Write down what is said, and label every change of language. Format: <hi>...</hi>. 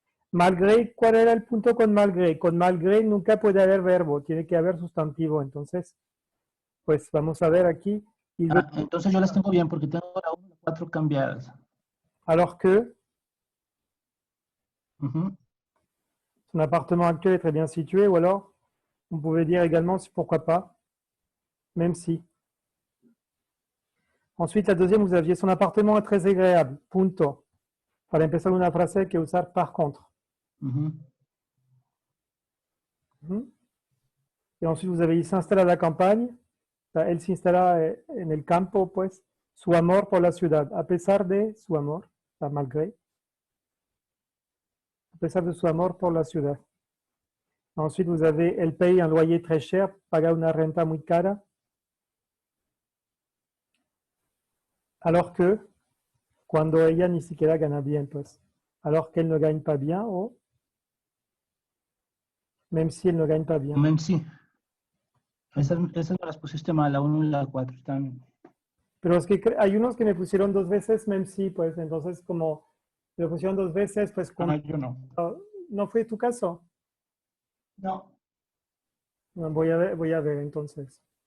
<es>Malgré, ¿cuál era el punto con malgré? Con malgré nunca puede haber verbo, tiene que haber sustantivo. Entonces, pues vamos a ver aquí. Entonces yo las tengo bien porque tengo la 1 y la 4 cambiadas.</es> <fr>Alors que son appartement actuel est très bien situé, ou alors on pouvait dire également pourquoi pas, même si. Ensuite, la deuxième, vous aviez son appartement est très agréable, punto.</fr> <es>Para empezar una frase hay que usar par contre.</es> <fr>Et ensuite, vous avez il s'installe à la campagne. Elle s'installa</fr> <es>en el campo, pues, su amor por la ciudad, a pesar de su amor. malgré, a pesar de su amor por la ciudad.</es> <fr>Ensuite, vous avez, elle paye un loyer très cher,</fr> <es>paga una renta muy cara,</es> <fr>alors que</fr> <es>cuando ella ni siquiera gana bien, pues,</es> <fr>alors qu'elle ne gagne pas bien, o même si elle ne gagne pas bien.</fr> <es>Même si. Esas me las pusiste mal, la 1 y la 4. Están... Pero es que hay unos que me pusieron 2 veces, même si, pues, entonces como me lo pusieron 2 veces, pues, yo no. ¿no fue tu caso? No. No, voy a ver entonces.</es>